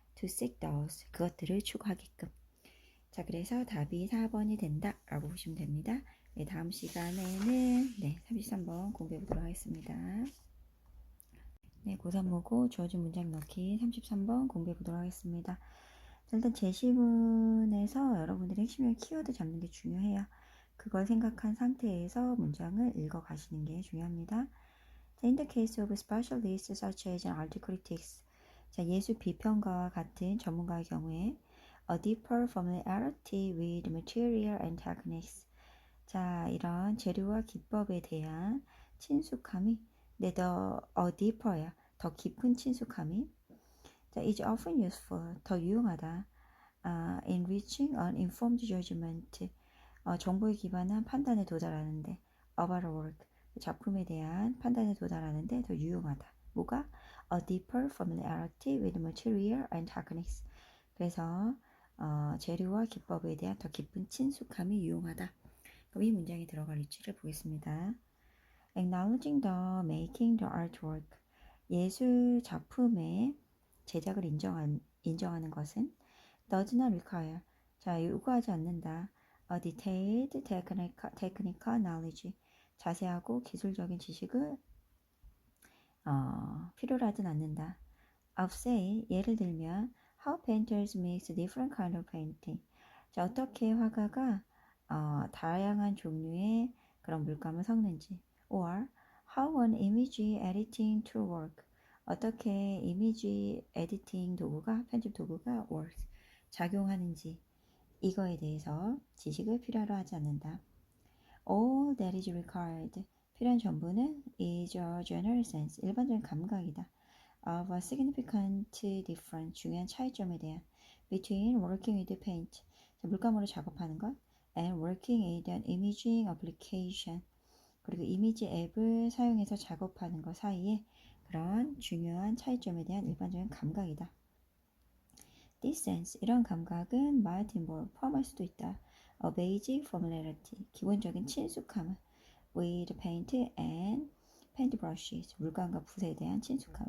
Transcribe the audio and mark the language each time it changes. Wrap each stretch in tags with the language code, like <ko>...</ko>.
<en>to seek those</en> <ko>그것들을 추구하게끔. 자, 그래서 답이 4번이 된다 라고 보시면 됩니다. 네, 다음 시간에는 33번 공부해 보도록 하겠습니다. 네, 고3 모고 주어진 문장 넣기 33번 공부해 보도록 하겠습니다. 자, 일단 제시문에서 여러분들이 핵심적인 키워드 잡는 게 중요해요. 그걸 생각한 상태에서 문장을 읽어 가시는 게 중요합니다.</ko> <en>In the case of specialists such as art critics,</en> <ko>자, 예술 비평가와 같은 전문가의 경우에</ko> <en>a deeper familiarity with material and techniques.</en> <ko>자, 이런 재료와 기법에 대한 친숙함이 더 deeper야. 더 깊은 친숙함이 자,</ko> <en>is often useful.</en> <ko>더 유용하다.</ko> <en>in reaching an informed judgment.</en> <ko>정보에 기반한 판단에 도달하는데</ko> <en>about a work.</en> <ko>작품에 대한 판단에 도달하는데 더 유용하다. 뭐가?</ko> <en>A deeper familiarity with material and techniques.</en> <ko>그래서 재료와 기법에 대한 더 깊은 친숙함이 유용하다. 그럼 이 문장에 들어갈 위치를 보겠습니다.</ko> <en>Acknowledging the making the artwork.</en> <ko>예술 작품의 제작을 인정하는 것은</ko> <en>does not require.</en> <ko>자, 요구하지 않는다.</ko> <en>A detailed technical knowledge.</en> <ko>자세하고 기술적인 지식을 필요로 하진 않는다.</ko> <en>Of say,</en> <ko>예를 들면</ko> <en>how painters mix different kind of painting.</en> <ko>자, 어떻게 화가가 다양한 종류의 그런 물감을 섞는지.</ko> <en>Or how an image editing tool work.</en> <ko>어떻게 이미지 에디팅 도구가 편집 도구가 works 작용하는지 이거에 대해서 지식을 필요로 하지 않는다.</ko> <en>All that is required.</en> <ko>필요한 전부는</ko> <en>is a general sense.</en> <ko>일반적인 감각이다.</ko> <en>Of a significant difference.</en> <ko>중요한 차이점에 대한</ko> <en>between working with paint.</en> <ko>물감으로 작업하는 것</ko> <en>and working with an imaging application.</en> <ko>그리고 이미지 앱을 사용해서 작업하는 것 사이에 그런 중요한 차이점에 대한 일반적인 감각이다.</ko> <en>This sense,</en> <ko>이런 감각은</ko> <en>might involve,</en> <ko>포함할 수도 있다.</ko> <en>A basic familiarity,</en> <ko>기본적인 친숙함</ko> <en>with paint and paint brushes,</en> <ko>물감과 붓에 대한 친숙함.</ko>